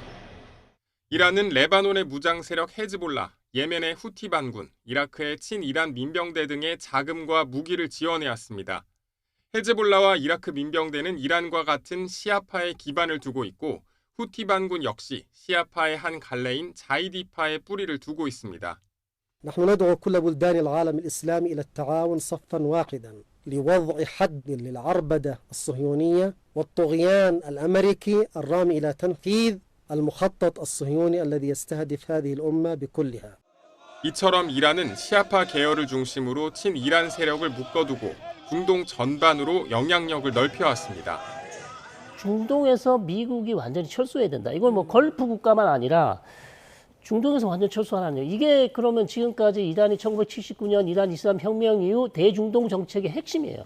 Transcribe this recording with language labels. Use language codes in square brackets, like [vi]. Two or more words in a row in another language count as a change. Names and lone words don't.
[ko] 이란은 레바논의 무장 세력 헤즈볼라, 예멘의 후티 반군, 이라크의 친이란 민병대 등의 자금과 무기를 지원해왔습니다. 헤즈볼라와 이라크 민병대는 이란과 같은 시아파에 기반을 두고 있고 후티 반군 역시 시아파의 한 갈래인 자이디파에 뿌리를 두고 있습니다. [ar] نحن ندعو كل بلدان العالم الإسلامي إلى التعاون صفا واحدا لوضع حد للعربدة الصهيونية والطغيان الأمريكي الرامي إلى تنفيذ المخطط الصهيوني الذي يستهدف هذه الأمة بكلها. [ko] 이처럼 이란은 시아파 계열을 중심으로 친이란 세력을 묶어두고 중동 전반으로 영향력을 넓혀왔습니다. 중동에서 미국이 완전히 철수해야 된다. 이건 뭐 걸프 국가만 아니라 중동에서 완전 철수하는 이게 그러면 지금까지 이란이 1979년 이란 이슬람 혁명 이후 대중동 정책의 핵심이에요.